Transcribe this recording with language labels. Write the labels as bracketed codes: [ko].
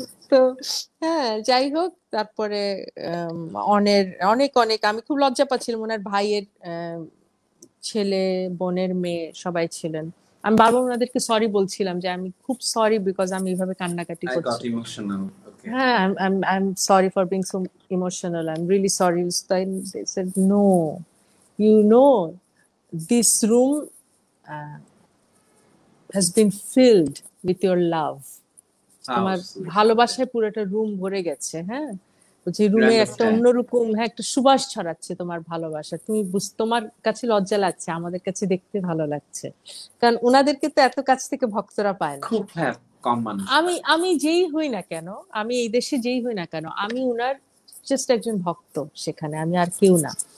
[bn] তো হ্যাঁ, যাই হোক, তারপরে অনেক অনেক আমি খুব লজ্জা পাচ্ছিলাম। ওনার ভাইয়ের ছেলে, বোনের মেয়ে সবাই ছিলেন। আমি বারবার ওনাদেরকে সরি বলছিলাম যে আমি খুব সরি, বিকজ আমি এইভাবে কান্নাকাটি করছি। [en] হ্যাঁ, I'm sorry for being so emotional. I'm really sorry. They said, no, you know, this room has been filled with your love. [bn] তোমার ভালোবাসায় পুরোটা রুম ভরে গেছে। হ্যাঁ, যে রুমে একটা অন্যরকম, হ্যাঁ, একটা সুবাস ছড়াচ্ছে তোমার ভালোবাসা। তুমি তোমার কাছে লজ্জা লাগছে, আমাদের কাছে দেখতে ভালো লাগছে, কারণ ওনাদেরকে তো এত কাছ থেকে ভক্তরা পায় না। খুব কম মানুষ। আমি যেই হই না কেন, আমি এই দেশে যেই হই না কেন, আমি উনার জাস্ট একজন ভক্ত, সেখানে আমি আর কেউ না।